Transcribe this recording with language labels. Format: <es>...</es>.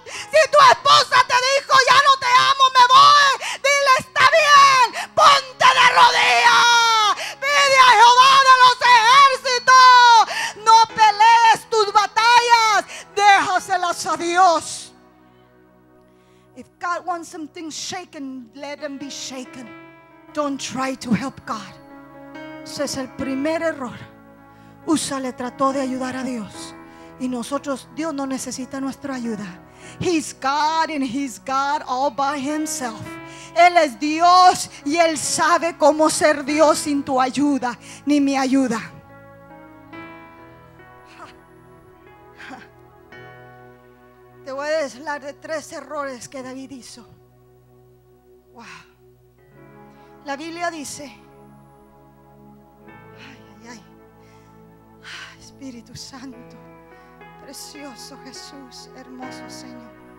<es>Si tu esposa te dijo, ya no te amo, me voy, dile, está bien, ponte de rodillas, pide a Jehová de los ejércitos. No pelees tus batallas, déjaselas a Dios.</es> <en>If God wants something shaken, let him be shaken. Don't try to help God.</en> <es>Ese es el primer error. Usa le trató de ayudar a Dios. Y nosotros, Dios no necesita nuestra ayuda.</es> <en>He's God and He's God all by Himself.</en> <es>Él es Dios y Él sabe cómo ser Dios sin tu ayuda ni mi ayuda. Te voy a hablar de 3 errores que David hizo. Wow. La Biblia dice, Espíritu Santo, precioso Jesús, hermoso Señor.</es>